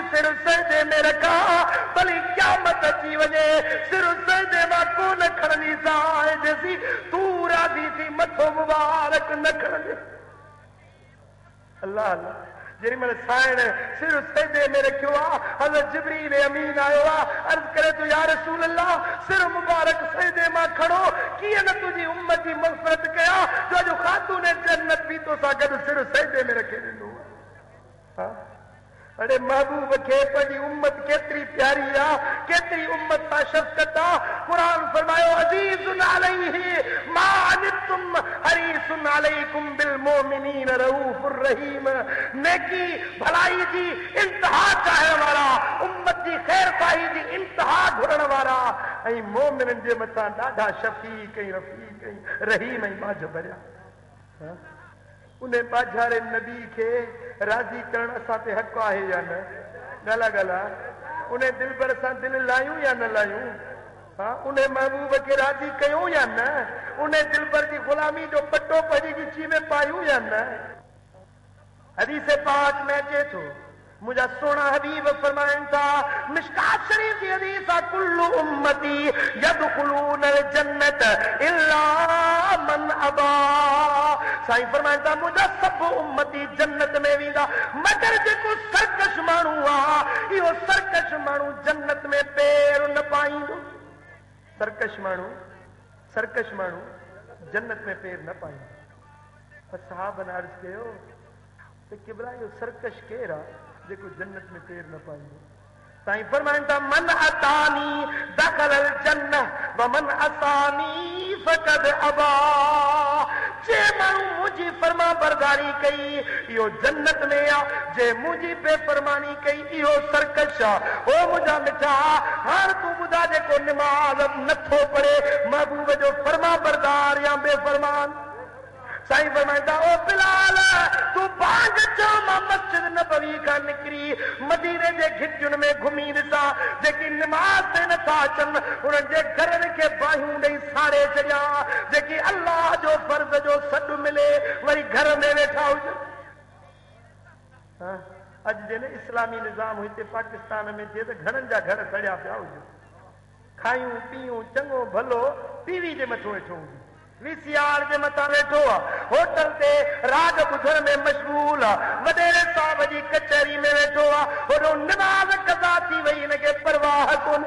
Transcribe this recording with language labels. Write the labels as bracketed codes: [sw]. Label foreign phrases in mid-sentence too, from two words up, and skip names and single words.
[sd] सिर सजदे में रखां भली क़यामत अची वञे सिर सजदे मां कोन खणंदी सां जेसी तूं राज़ी थी मथो मुबारक न खणंदे अल्लाह अल्लाह जेॾी महिल साइण सिर सजदे में रखियो आहे हज़रत जिब्रील अमीन आयो आहे अर्ज़ करे थो या रसूल अल्लाह सिर मुबारक सजदे मां खणो कीअं न तुंहिंजी उम्मत जी मग़फ़िरत कयां जो अॼु खातून जन्नत बि तोसां गॾु सिर सजदे में रखे ॾिनो अरे महबूब खे पंहिंजी उम्मत केतिरी प्यारी आहे केतिरी उम्मत सां शफ़क़त आहे क़ुरान फरमायो [ar] عزيز عليه ما عنتم حريص عليكم بالمؤمنين رؤوف رحيم [sd] नेकी भलाई जी इंतहा चाहण वारा उम्मत जी ख़ैर ख़्वाही जी इंतहा घुरण वारा ऐं मोमिननि जे मथां ॾाढा शफ़ीक़ ऐं रफ़ीक़ ऐं रहीम ऐं बाझ भरिया उन बाझारे नबी खे राज़ी करण असां ते हक़ आहे या न ॻाल्हि ॻाल्हि उन दिलबर सां दिलि लायूं या न लायूं हा उन महबूब खे राज़ी कयूं या न उन दिलबर जी ग़ुलामी जो पटो पंहिंजी गिची में पायूं या न हदीस पाक में अचे थो मुझा सोना हबीब फरमाइन था [ur] مشکات شریف کی حدیث ہے [ar] كل أمتي يدخلون الجنة إلا من أبى [sd] साईं फरमाइन था मुझा सब उम्मती जन्नत में वेंदा मगर जेको सरकश माण्हू आहे इहो सरकश माण्हू जन्नत में पैर न पाईंदो सरकश माण्हू जन्नत में पैर न पाईंदो सहाबन अर्ज़ कयो त किबला इहो सरकश केरु आहे जेको जन्नत में पैर न पाईंदो साईं फरमाइनि था [ar] من أطاعني دخل الجنة ومن عصاني فقد أبى [sd] जे माण्हू मुंहिंजी फर्मा बरदारी कई इहो जन्नत में आहे जे मुंहिंजी बेफ़रमानी कई इहो सरकश आहे ओ मुंहिंजा मिठा हाणे तूं ॿुधा जेको निमाज़ नथो पढ़े महबूब जो फर्मा बरदार या बेफ़रमान साईं फरमाइंदा ओ बिलाल तू बांग चो मां मस्जिद नबवी खां निकिरी मदीने जे घिटियुनि में घुमी ॾिसां जेकी निमाज़ ते नथा अचनि उन्हनि जे घरनि खे बाहियूं ॾेई साड़े छॾियां जेकी अल्लाह जो फर्ज़ जो सॾु मिले वरी घर में वेठा हुजनि अॼु जे न इस्लामी निज़ाम हिते पाकिस्तान में थिए त घणनि जा घर सड़िया पिया हुजनि खायूं पीयूं चङो भलो टीवी जे मथां वेठो हुजे वीसीआर जे मथां वेठो आहे, होटल ते राग ॿुधण में मशगूल आहे, वॾेरे साहब जी कचहरी में वेठो आहे, होॾो निमाज़ कज़ा थी वई, हिनखे परवाह कोन्हे।